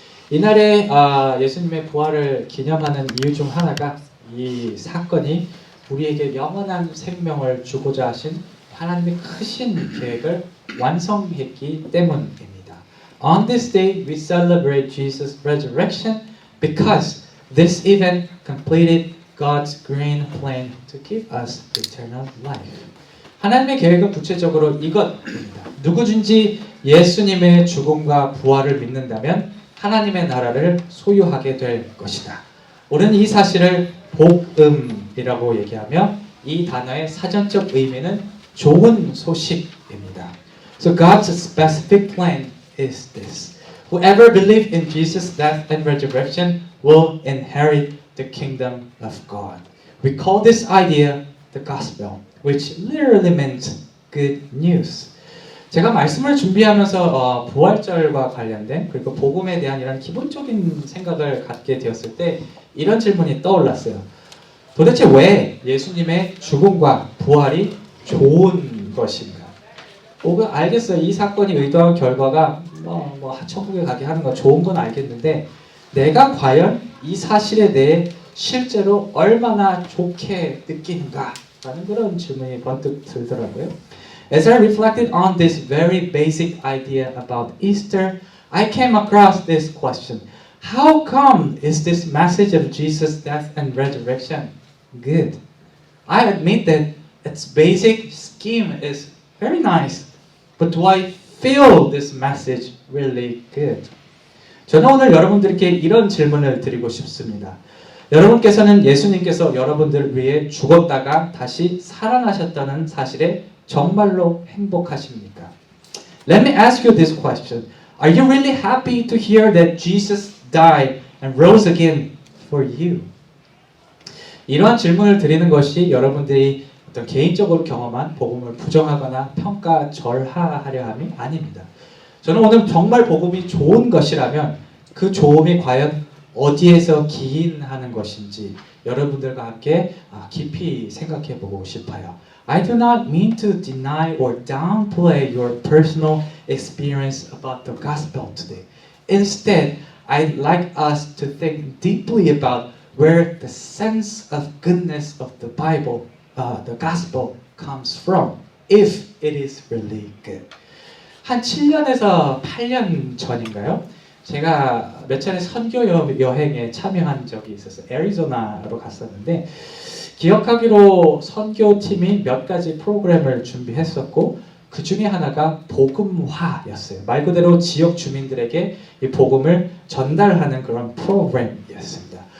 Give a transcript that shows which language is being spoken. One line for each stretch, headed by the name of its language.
Korean: 이날에 예수님의 부활을 기념하는 이유 중 하나가 이 사건이 우리에게 영원한 생명을 주고자 하신 하나님의 크신 계획을 완성했기 때문입니다.
English: On this day we celebrate Jesus' resurrection because this event completed God's grand plan to give us eternal life.
Korean: 하나님의 계획은 구체적으로 이것입니다. 누구든지 예수님의 죽음과 부활을 믿는다면 하나님의 나라를 소유하게 될 것이다. 우리는 이 사실을 복음이라고 얘기하며 이 단어의 사전적 의미는 좋은 소식입니다.
English: So God's specific plan is this. Whoever believes in Jesus' death and resurrection will inherit the kingdom of God. We call this idea the gospel, which literally means good news.
Korean: 제가 말씀을 준비하면서 부활절과 관련된 그리고 복음에 대한 이런 기본적인 생각을 갖게 되었을 때 이런 질문이 떠올랐어요. 도대체 왜 예수님의 죽음과 부활이 좋은 것인가? 혹은 알겠어요. 이 사건이 의도한 결과가 천국에 가게 하는 건 좋은 건 알겠는데 내가 과연 이 사실에 대해 실제로 얼마나 좋게 느끼는가? 라는 그런 질문이 번뜩 들더라고요.
English: As I reflected on this very basic idea about Easter, I came across this question. How come is this message of Jesus' death and resurrection good? I admit that its basic scheme is very nice, but do I feel this message really good?
Korean: 저는 오늘 여러분들께 이런 질문을 드리고 싶습니다. 여러분께서는 예수님께서 여러분들을 위해 죽었다가 다시 살아나셨다는 사실에 정말로 행복하십니까?
English: Let me ask you this question. Are you really happy to hear that Jesus died and rose again for you?
Korean: 이러한 질문을 드리는 것이 여러분들이 어떤 개인적으로 경험한 복음을 부정하거나 평가절하하려 함이 아닙니다. 저는 오늘 정말 복음이 좋은 것이라면 그 좋음이 과연 어디에서 기인하는 것인지 여러분들과 함께 깊이 생각해 보고 싶어요.
English: I do not mean to deny or downplay your personal experience about the gospel today. Instead, I'd like us to think deeply about where the sense of goodness of the Bible, the gospel, comes from, if it is really good.
Korean: 한 7년에서 8년 전인가요? 제가 몇 차례 선교 여행에 참여한 적이 있었어요. 애리조나로 갔었는데 기억하기로 선교팀이 몇 가지 프로그램을 준비했었고 그 중에 하나가 복음화였어요. 말 그대로 지역 주민들에게 이 복음을 전달하는 그런 프로그램이었습니다.